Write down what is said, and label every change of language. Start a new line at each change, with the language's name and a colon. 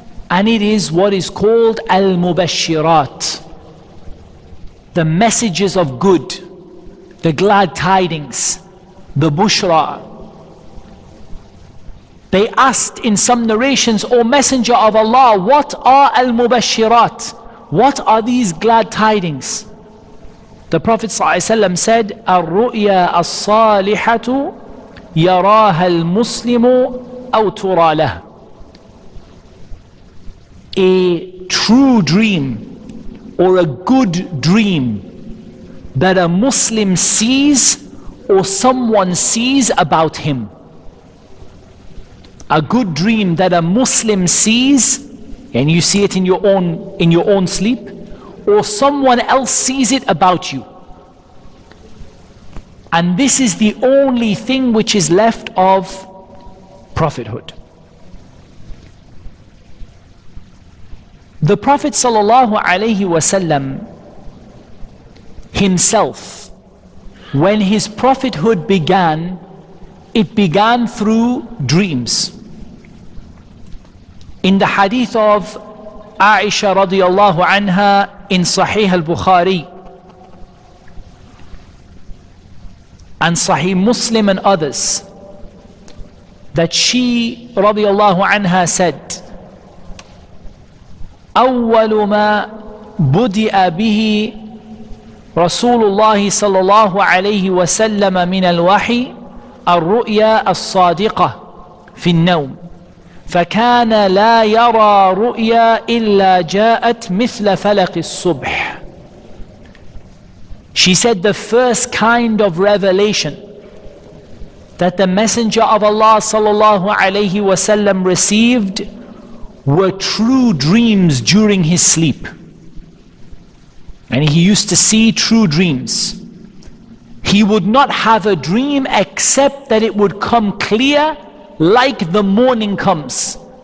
English: And it is what is called al-mubashirat, the messages of good, the glad tidings, the bushra. They asked in some narrations, O Messenger of Allah, what are al-mubashirat? What are these glad tidings? The Prophet ﷺ said,
Arabic: الرؤيا الصالحة يراها المسلم أو ترى له.
English: A true dream or a good dream that a Muslim sees or someone sees about him. A good dream that a Muslim sees, and you see it in your own sleep, or someone else sees it about you. And this is the only thing which is left of prophethood. The Prophet ﷺ himself, when his prophethood began, it began through dreams. In the hadith of Aisha radiyallahu anha in Sahih al-Bukhari and Sahih Muslim and others, that she radiyallahu anha said,
Arabic: أول ما بدأ به رسول الله صلى الله عليه وسلم من الوحي الرؤيا الصادقة في النوم فكان لا يرى رؤيا إلا جاءت مثل فلق الصبح.
English: She said the first kind of revelation that the Messenger of Allah sallallahu alaihi wasallam received were true dreams during his sleep. And he used to see true dreams. He would not have a dream except that it would come clear like the morning comes.